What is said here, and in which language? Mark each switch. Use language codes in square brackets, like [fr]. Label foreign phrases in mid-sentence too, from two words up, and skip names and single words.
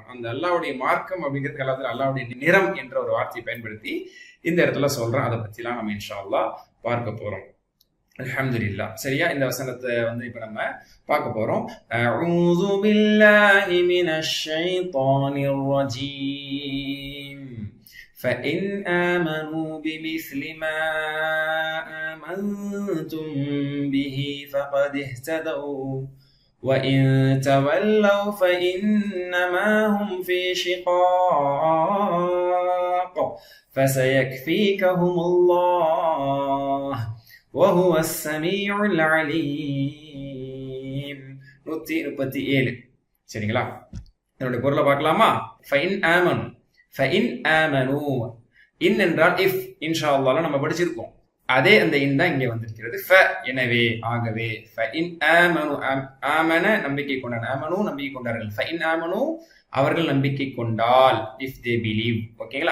[ta] அந்த அல்லாஹ்வுடைய மார்க்கம் அப்படிங்கிறதுக்கு [ar] الله تعالى [ta] அல்லாஹ்வுடைய நிறம் என்ற ஒரு வார்த்தையை பயன்படுத்தி இந்த இடத்துல சொல்றான். அதை பத்திலாம் நம்ம [ar] إن شاء الله [ta] பார்க்க போறோம். அல்ஹம்துலில்லாஹ். சரியா? இந்த வசனத்தை இப்ப நம்ம பார்க்க போறோம். [ar] أعوذ بالله من الشيطان الرجيم. فإن آمنوا بمثل ما آمنتم به فقد اهتدوا وإن تولوا فإنما هم في شقاق فسيكفيكهم الله وهو السميع العليم. 137. [ta] சரிங்களா? என்னுடைய பொருளை பார்க்கலாமா? [ar] فإن آمنوا, فإن آمنوا, [ta] இன் என்றால் இஃப், [ar] إن شاء الله [ta] நம்ம படிச்சிருக்கோம். அதே அந்த இன் தான் இங்கே வந்திருக்கிறது. ஃப எனவே, ஆகவே. [ar] فإن آமنوا, [ta] ஆமன நம்பிக்கை கொண்டார், ஆமனு நம்பிக்கை கொண்டார்கள். [ar] فإن آمنوا [ta] அவர்கள் நம்பிக்கை கொண்டால், [en] if they believe, [ta] ஓகேங்களா?